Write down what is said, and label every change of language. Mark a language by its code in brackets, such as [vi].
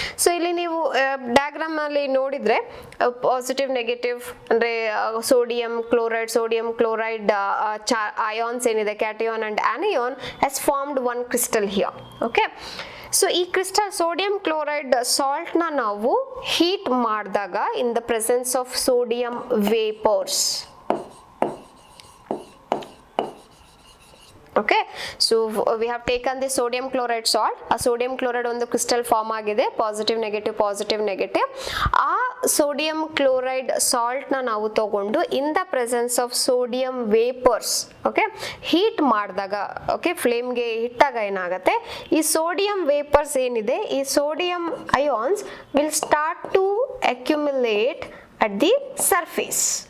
[kn] So ಇಲ್ಲಿ ನೀವು diagram ಅಲ್ಲಿ ನೋಡಿದ್ರೆ ಪಾಸಿಟಿವ್ ನೆಗೆಟಿವ್ ಅಂದ್ರೆ ಸೋಡಿಯಂ ಕ್ಲೋರೈಡ್ ಅಯಾನ್ಸ್ ಏನಿದೆ [en] Cation and anion has formed one crystal here. [kn] Okay, so ಈ ಕ್ರಿಸ್ಟಲ್ ಸೋಡಿಯಂ ಕ್ಲೋರೈಡ್ ಸಾಲ್ಟ್ ನ ನಾವು ಹೀಟ್ ಮಾಡಿದಾಗ [en] In the presence of sodium vapours. Okay, so we have taken the sodium chloride salt. [kn] ಆ sodium chloride ಒಂದು crystal form ಆಗಿದೆ, positive negative. ಆ sodium chloride salt ನ ನಾವು ತಗೊಂಡು [en] in the presence of sodium vapours [kn] okay heat ಮಾಡಿದಾಗ okay ಫ್ಲೇಮ್ಗೆ ಇಟ್ಟಾಗ ಏನಾಗುತ್ತೆ, ಈ ಸೋಡಿಯಂ ವೇಪರ್ಸ್ ಏನಿದೆ ಈ [en] Sodium ions will start to accumulate at the surface.